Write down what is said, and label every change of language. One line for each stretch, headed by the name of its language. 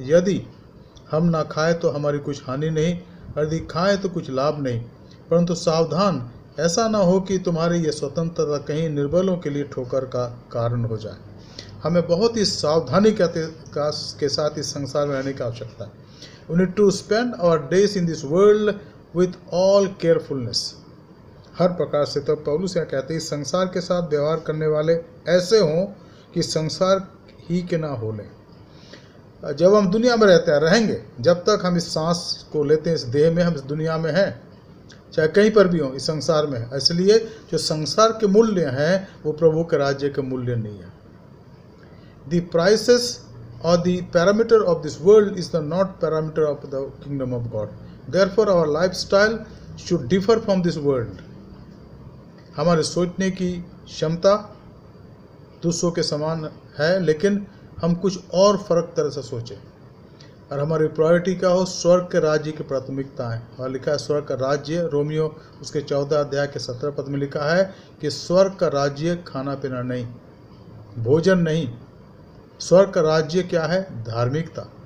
Hindi: यदि हम ना खाए तो हमारी कुछ हानि नहीं, यदि खाए तो कुछ लाभ नहीं, परंतु सावधान, ऐसा ना हो कि तुम्हारी ये स्वतंत्रता कहीं निर्बलों के लिए ठोकर का कारण हो जाए। हमें बहुत ही सावधानी के साथ इस संसार में रहने की आवश्यकता है।
English: We need to spend our days in this world with all carefulness,
Hindi: हर प्रकार से। तो पौलुस यहाँ कहते हैं, इस संसार के साथ व्यवहार करने वाले ऐसे हों कि संसार ही के ना हो लें। जब हम दुनिया में रहते हैं, रहेंगे जब तक हम इस सांस को लेते हैं, इस देह में, हम इस दुनिया में हैं, चाहे कहीं पर भी हो, इस संसार में है। इसलिए जो संसार के मूल्य हैं वो प्रभु के राज्य के मूल्य नहीं है।
English: The prices or the parameter of this world is the not parameter of the kingdom of God. Therefore our lifestyle should differ from this world.
Hindi: हमारे सोचने की क्षमता दूसरों के समान है, लेकिन हम कुछ और फर्क तरह से सोचें, और हमारी प्रायोरिटी क्या हो, स्वर्ग के राज्य की प्राथमिकता है। और लिखा है स्वर्ग का राज्य, रोमियो उसके 14 अध्याय के 17 पद में लिखा है कि स्वर्ग का राज्य खाना पीना नहीं, भोजन नहीं, स्वर्ग का राज्य क्या है, धार्मिकता।